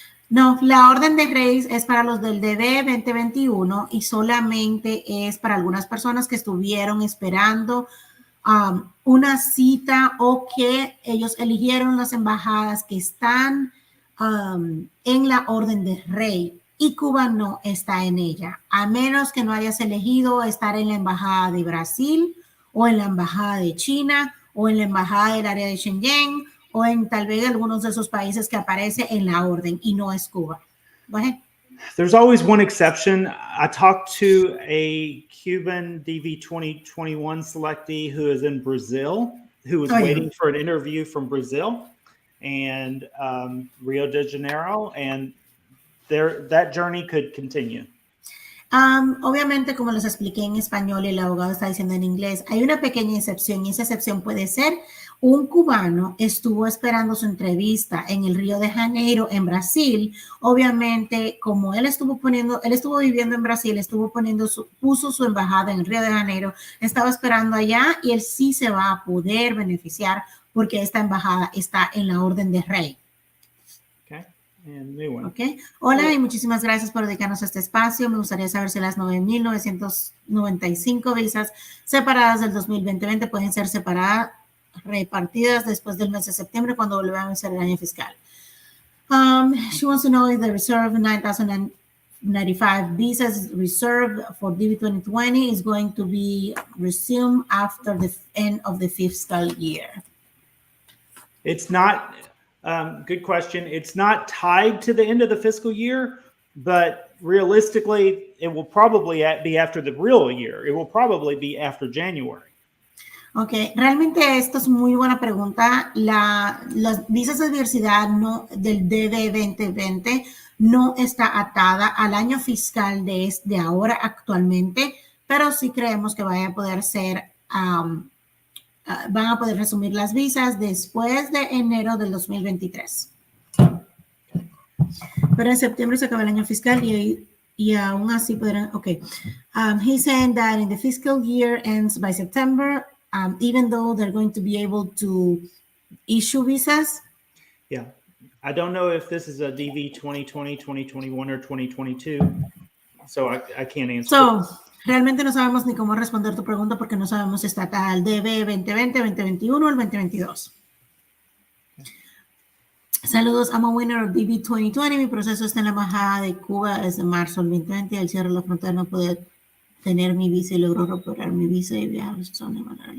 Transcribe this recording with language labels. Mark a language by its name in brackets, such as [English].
[Spanish] No, la orden de Rey es para los del DB 2021 y solamente es para algunas personas que estuvieron esperando una cita o que ellos eligieron las embajadas que están en la orden de Rey y Cuba no está en ella, a menos que no hayas elegido estar en la embajada de Brasil o en la embajada de China o en la embajada del área de Schengen o en tal vez algunos de esos países que aparece en la orden y no es Cuba. [English] Go ahead. There's always one exception. I talked to a Cuban DV 2021 selectee who is in Brazil, who was waiting for an interview from Brazil and Rio de Janeiro, and that journey could continue. [Spanish] Obviamente, como les expliqué en español y el abogado está diciendo en inglés, hay una pequeña excepción y esa excepción puede ser un cubano estuvo esperando su entrevista en el Río de Janeiro, en Brasil. Obviamente, como él estuvo viviendo en Brasil, puso su embajada en el Río de Janeiro, estaba esperando allá y él sí se va a poder beneficiar porque esta embajada está en la orden de Rey. Okay. Hola y muchísimas gracias por dedicarnos a este espacio. Me gustaría saber si las 9,995 visas separadas del 2020 pueden ser repartidas después del mes de septiembre cuando volvamos a hacer el año fiscal. [English] She wants to know if the reserve 9,095 visas reserved for DV 2020 is going to be resumed after the end of the fiscal year. It's not... good question. It's not tied to the end of the fiscal year, but realistically, it will probably be after the real year. It will probably be after January. [Spanish] Ok, realmente esto es muy buena pregunta. Las visas de diversidad del DV 2020 no está atada al año fiscal de ahora actualmente, pero sí creemos que vaya a poder ser... van a poder resumir las visas después de enero del 2023. Pero en septiembre se acaba el año fiscal y aún así podrán... Okay. [English] He's saying that in the fiscal year ends by September, even though they're going to be able to issue visas. Yeah. I don't know if this is a DV 2020, 2021, or 2022, so I can't answer. [Spanish] Realmente no sabemos ni cómo responder tu pregunta porque no sabemos si está al DB 2020, 2021 o el 2022. Saludos, [English] I'm a winner of DB 2020. [Spanish] Mi proceso está en la embajada de Cuba desde marzo del 2020. Al cierre de la frontera no pude tener mi visa y logró recuperar mi visa y viajar a los Estados Unidos.